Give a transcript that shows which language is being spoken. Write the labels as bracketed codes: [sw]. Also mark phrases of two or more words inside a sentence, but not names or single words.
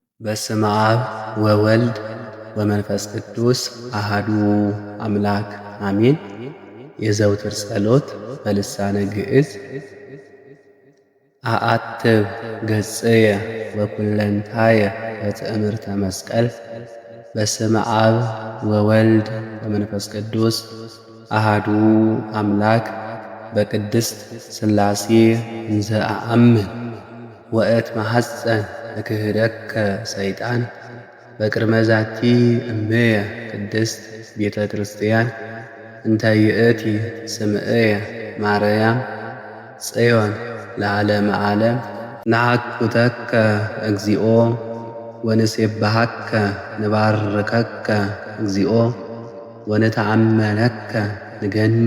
[gez] በስመ አብ ወወልድ ወመንፈስ ቅዱስ አሃዱ አምላክ አሜን። [am] የዘውትር ጸሎት በልሳነ ግዕዝ። [gez] አአትብ ገጽየ ወኩለንታየ በትእምርተ መስቀል። በስመ አብ ወወልድ ወመንፈስ ቅዱስ አሃዱ አምላክ በቅድስት ሥላሴ እንዘ አአምን ወእት መሐፀን እክህደከ ሰይጣን በቅድመ ዛቲ እምየ ቅድስት ቤተ ክርስቲያን እንተ ይእቲ ስምዕየ ማርያም ጽዮን ለዓለመ ዓለም። ነአኩተከ እግዚኦ ወንሴብሐከ ንባርከከ እግዚኦ ወንተአመነከ ንገኒ